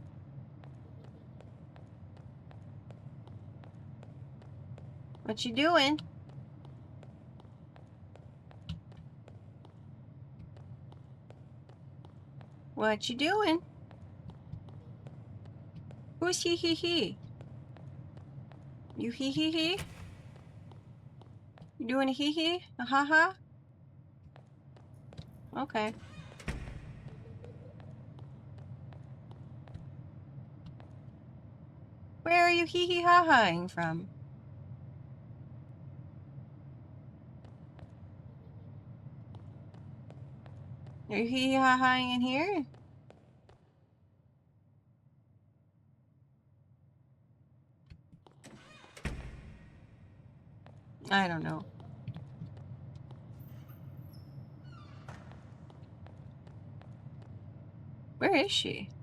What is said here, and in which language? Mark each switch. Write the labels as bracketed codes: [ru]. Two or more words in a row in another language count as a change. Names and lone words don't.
[en] What you doing? What you doing? Who's he hee hee? You hee hee hee? You doing a hee hee? A ha ha? Okay. Where are you hee hee ha haing from? Are you hee hee ha haing in here? I don't know. Where is she?